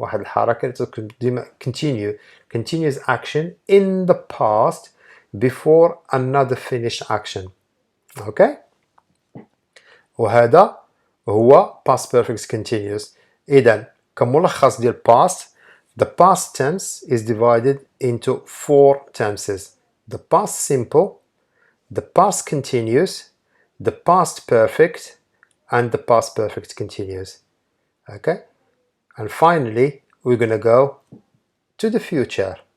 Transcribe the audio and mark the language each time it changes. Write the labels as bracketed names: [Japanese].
[Arabic] واحد الحركة ديما [English] continuous action in the past before another finished action. [Arabic] اوكي وهذا هو past perfect continuous. [English] إذا [Arabic] كملخص ديال [English] past the past tense is divided into 4 tenses: the past simple, the past continuous, the past perfect, and the past perfect continuous. Okay, and finally we're gonna go to the future.